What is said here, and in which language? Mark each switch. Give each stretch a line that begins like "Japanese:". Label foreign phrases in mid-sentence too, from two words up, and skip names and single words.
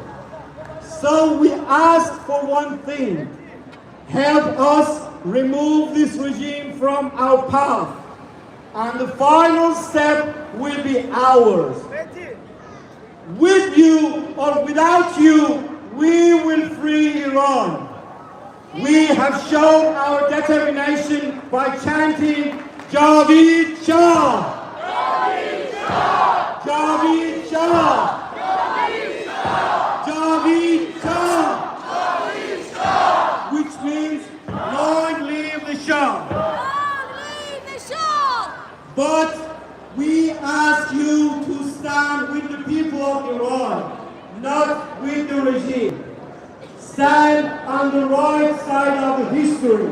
English: So we ask for one thing: help us remove this regime from our path, and the final step will be ours. With you or without you, we will free Iran. We have shown our determination by chanting
Persian: جاوید شاه! جاوید شاه! جاوید شاه! جاوید شاه! جاوید شاه!
English: Which means Long live the Shah! Long live the Shah! But we ask you to stand with the people of Iran, not with the regime. Stand on the right side of the history.